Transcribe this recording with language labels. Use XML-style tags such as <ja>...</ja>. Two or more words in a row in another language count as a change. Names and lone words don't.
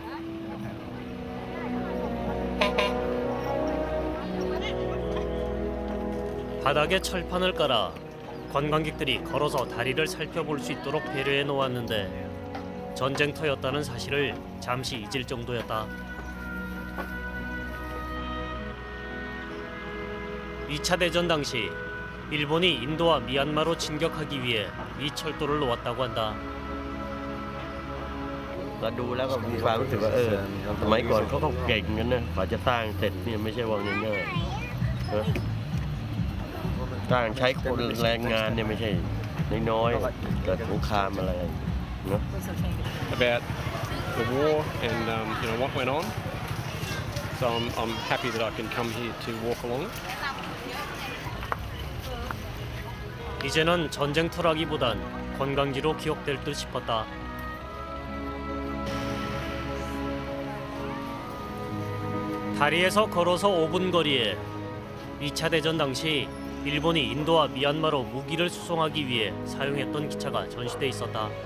<ko>바닥에 철판을 깔아 관광객들이 걸어서 다리를 살펴볼 수 있도록 배려해 놓았는데 전쟁터였다는 사실을 잠시 잊을 정도였다. 2차 대전 당시 일본이 인도와 미얀마로 진격하기 위해 이 철도를 놓았다고 한다.</ko> <th>ก็ดูแล้วก็มีความรู้สึกว่าสมัยก่อนเขาก็เก่งกันนะกว่าจะสร้างเสร็จเนี่ยไม่ใช่ว่าง่ายๆนะสร้างใช้คนแรงงานเนี่ยไม่ใช่น้อยๆเกิดสงครามอะไรเนาะ</th> <en>about the war and what went on. So I'm happy that I can come here to walk along it.</en> <ko>이제는 전쟁터라기보단 관광지로 기억될 듯 싶었다. 다리에서 걸어서 5분 거리에 2차 대전 당시 일본이 인도와 미얀마로 무기를 수송하기 위해 사용했던 기차가 전시돼 있었다.</ko>